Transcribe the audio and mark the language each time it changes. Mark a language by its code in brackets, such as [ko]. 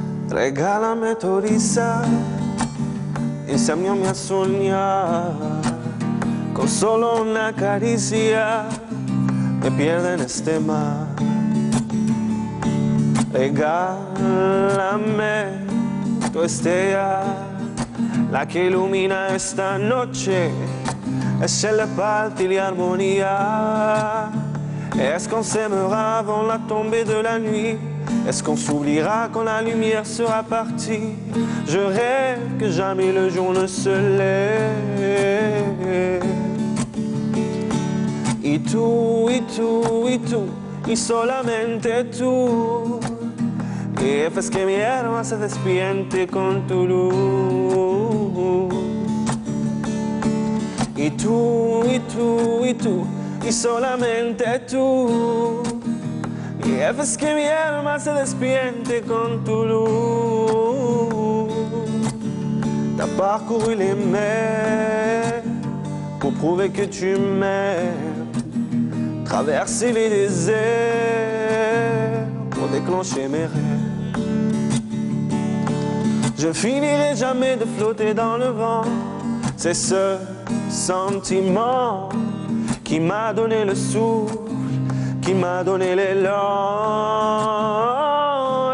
[es] Regálame tu risa, enséñame a soñar, con solo una caricia me pierdo en este mar. Regálame tu estrella, la que ilumina esta noche, es la paz y la armonía. [fr] Est-ce qu'on s'aimera avant la tombée de la nuit? Est-ce qu'on s'oubliera quand la lumière sera partie? Je rêve que jamais le jour ne se lève. [es] Y tú, y solamente tú. Y haces que mi alma se despierte con tu luz. Y tú, y solamente tú. Y haces que mi alma se despierte con tu luz. [fr] T'as parcouru les mers pour prouver que tu m'aimes, traversé les déserts pour déclencher mes rêves. Je finirai jamais de flotter dans le vent. C'est ce sentiment qui m'a donné le souffle, qui m'a donné l'élan.